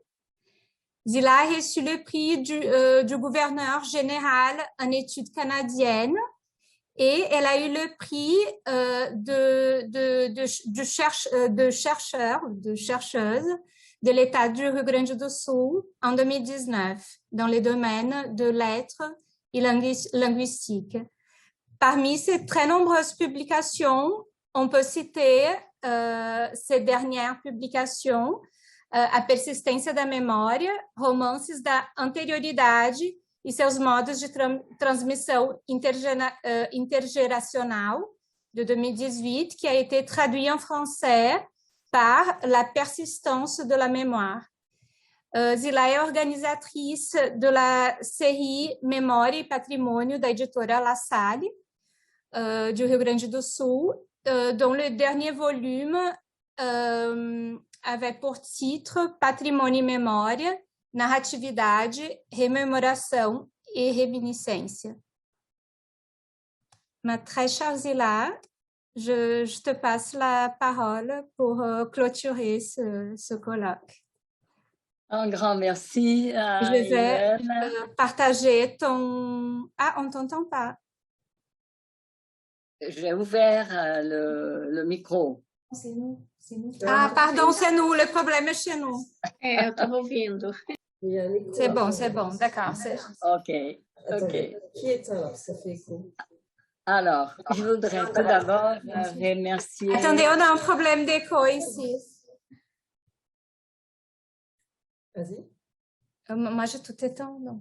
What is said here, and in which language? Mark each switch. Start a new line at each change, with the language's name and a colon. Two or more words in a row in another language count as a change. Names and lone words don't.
French: Zila a reçu le prix du gouverneur général en études canadiennes et elle a eu le prix de chercheuse de l'État du Rio Grande do Sul en 2019 dans les domaines de lettres et linguistique. Parmi ces très nombreuses publications, on peut citer ces dernières publications, A Persistência da Memória, Romances da Anterioridade e seus modos de transmissão intergénérationnelle de 2018, qui a été traduit en français par La persistance de la mémoire. Zila est organisatrice de la série Memória e Patrimônio
Portuguese: da editora
French: La Salle, du Rio Grande do Sul, dont le dernier volume avait pour titre Patrimônio e Memória, Narratividade, Rememoração e Reminiscência. Ma très chère Zila, je te passe la parole pour clôturer ce colloque. Un grand merci à Je vais partager ton... Ah, on ne t'entend pas. J'ai ouvert le micro. C'est nous, c'est nous. Ah, pardon, c'est nous, le problème est chez nous.
Portuguese: Eu estava ouvindo.
French: C'est bon, d'accord. Ok. Qui est alors? Ça fait écho. Alors, je voudrais tout d'abord remercier... Attendez, on a un problème d'écho ici. Vas-y. Moi, j'ai tout éteint, donc...